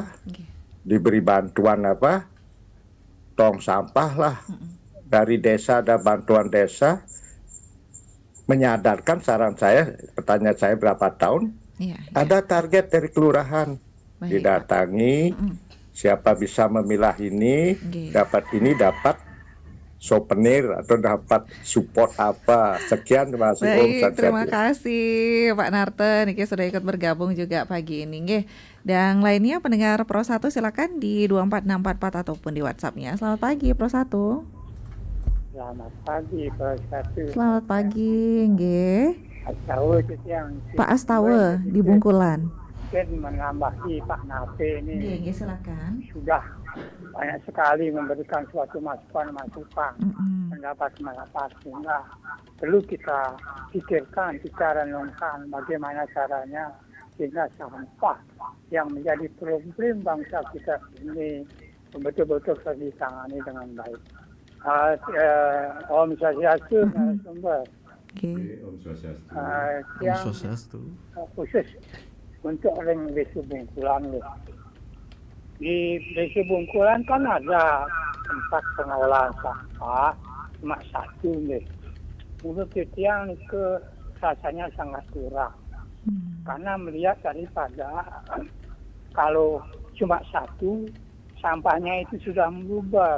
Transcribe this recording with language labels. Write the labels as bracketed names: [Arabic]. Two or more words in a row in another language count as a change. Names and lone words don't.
[Indonesian] diberi bantuan tong sampah lah, dari desa ada bantuan desa, menyadarkan saran saya, pertanyaan saya berapa tahun, ada target dari kelurahan, didatangi, siapa bisa memilah ini, dapat souvenir atau dapat support apa. Sekian, terima kasih. Baik, terima kasih Pak Narten. Niki sudah ikut bergabung juga pagi ini. Nggih. Dan lainnya pendengar Pro 1 silakan di 24644 ataupun di WhatsApp-nya. Selamat pagi Pro 1. Selamat pagi Pro 1. Selamat pagi, nggih. Astawa Pak Astawa di Bungkulan. Mungkin menambahi Pak Nape ini. Nggih, silakan. Sudah banyak sekali memberikan suatu masukan mendapat melapas, sehingga perlu kita pikirkan, kita renungkan bagaimana caranya sehingga sampah yang menjadi problem bangsa kita ini betul-betul bisa ditangani dengan baik. [Balinese] Om Swastiastu, narasumber. Om Swastiastu. [Indonesian] Yang [Balinese] Swastiastu. [Indonesian] khusus untuk orang Desa Bungkulan. Di Desa Bungkulan kan ada tempat pengolahan sampah cuma satu nih. Menurut yang ke rasanya sangat kurang. Karena melihat daripada kalau cuma satu, sampahnya itu sudah meluber.